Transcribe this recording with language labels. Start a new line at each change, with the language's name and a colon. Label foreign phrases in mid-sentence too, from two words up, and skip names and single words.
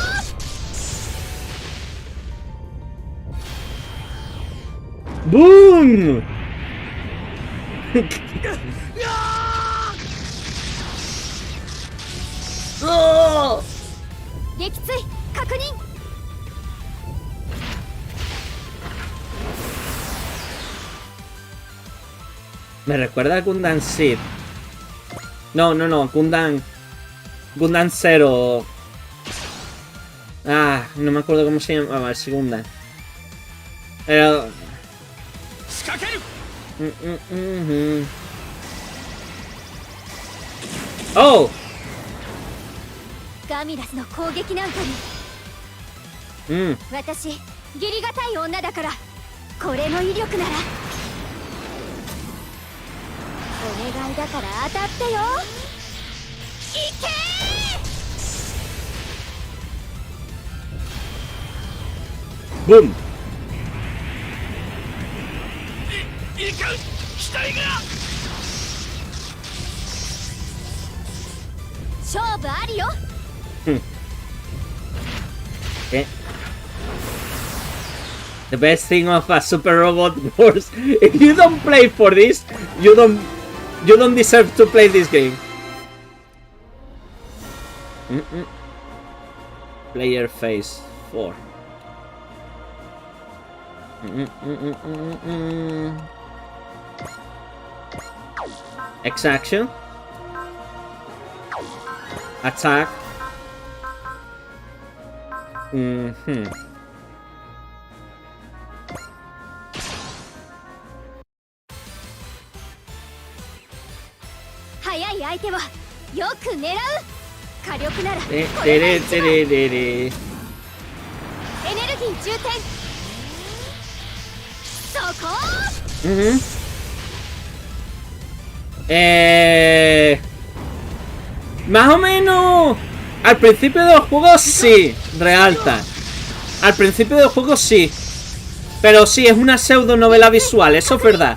Japanese: ブーン撃墜確認。
Spanish: Me recuerda a Gundam Seed. No, Gundam 0. Ah, no me acuerdo cómo se llamaba el segundo. Pero... ¡Oh!
Japanese: ガミラスの攻撃なんかに、私義理がたい女だから、これの威力なら。お願いだから当たってよ。いけー。ブン。いかん、機体が。勝負ありよ。
English: Okay. The best thing of a Super Robot Wars, if you don't play for this, you don't deserve to play this game. Player phase 4. X action. Attack.
Japanese: 速い相手はよく狙う。火力ならこでれがれ一番。でれでれ。エネルギー充填。そこ。
Spanish: Más o menos. Al principio del juego sí, Realta. Al principio del juego sí. Pero sí, es una pseudo novela visual, eso es verdad.